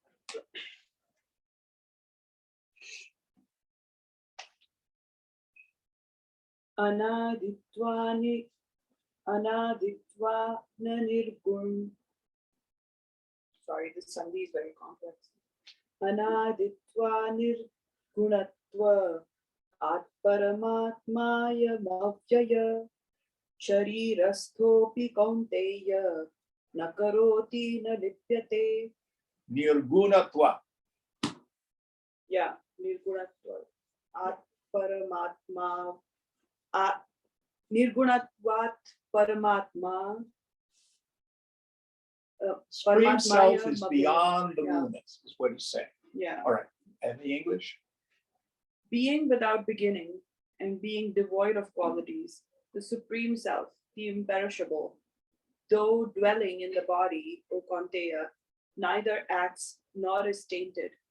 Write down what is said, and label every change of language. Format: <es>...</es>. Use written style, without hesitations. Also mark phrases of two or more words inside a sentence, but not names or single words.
<sa>Anaditva na nirgun.</sa> <en>Sorry, this sandhi is very complex.</en> <sa>Anaditva nirgunatva atparamatmaya mavjaya sharirasthopi kaunteya nakaroti na lipyate. Nirgunatva.</sa> <en>Yeah, nirgunatva.</en> <sa>Atparamatma. Nirgunatvat paramatma.</sa> <en>Supreme self</en> <sa>Paramatmaya</sa> <en>is</en> <sa>mavjaya.</sa> <en>beyond the Yeah. luminance, is what he's saying. Yeah. All right. And the English? Being without beginning and being devoid of qualities, the Supreme Self, the imperishable, though dwelling in the body, O Kaunteya, neither acts nor is tainted.</en>